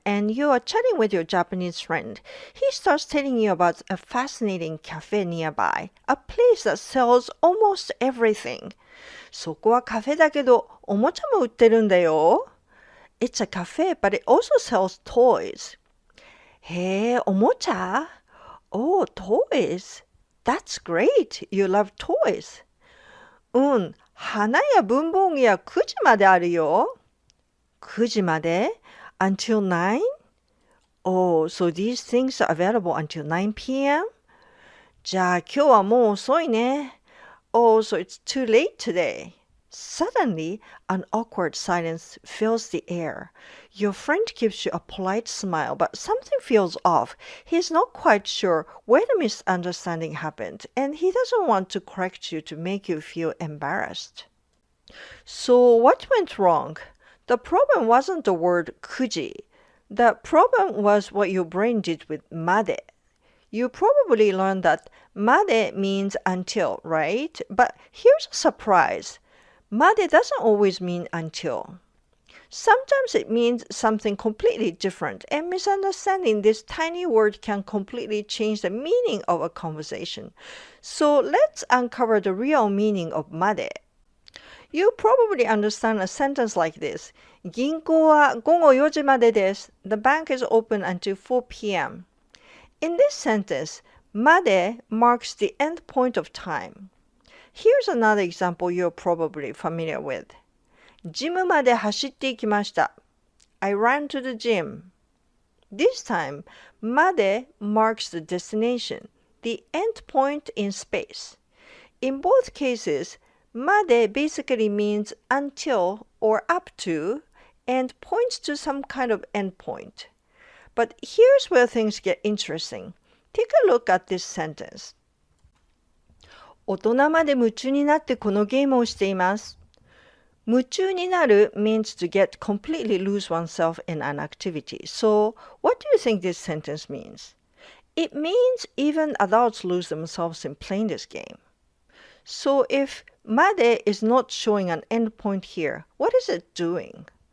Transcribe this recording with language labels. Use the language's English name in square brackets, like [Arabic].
[English] and you are chatting with your Japanese friend. He starts telling you about a fascinating cafe nearby, a place that sells almost everything. [Japanese] そこはカフェだけど、おもちゃも売ってるんだよ。 [English] It's a cafe, but it also sells toys. [Japanese] へえ、おもちゃ [English] Oh, toys. That's great. You love toys. [Japanese] うん、花や文房具やくじまであるよ。 9時まで [English] until 9? Oh, so these things are available until 9 p.m.? [Japanese] じゃあ今日はもう遅いね。 [English] Oh, so it's too late today. Suddenly, an awkward silence fills the air. Your friend gives you a polite smile, but something feels off. He's not quite sure where the misunderstanding happened, and he doesn't want to correct you to make you feel embarrassed. So, what went wrong? The problem wasn't the word kuji. The problem was what your brain did with made. You probably learned that made means until, right? But here's a surprise. Made doesn't always mean until. Sometimes it means something completely different, and misunderstanding this tiny word can completely change the meaning of a conversation. So let's uncover the real meaning of made. You probably understand a sentence like this. [Japanese] 銀行は午後4時までです。 [English] The bank is open until 4 p.m. In this sentence, まで marks the end point of time. Here's another example you're probably familiar with. [Japanese] ジムまで走っていきました。 [English] I ran to the gym. This time, まで marks the destination, the end point in space. In both cases, まで basically means until or up to and points to some kind of endpoint. But here's where things get interesting. Take a look at this sentence. [Japanese] 大人まで夢中になってこのゲームをしています。 [English] 夢中になる means to get completely lose oneself in an activity. So, what do you think this sentence means? It means even adults lose themselves in playing this game. So if made is not showing an endpoint here, what is it doing?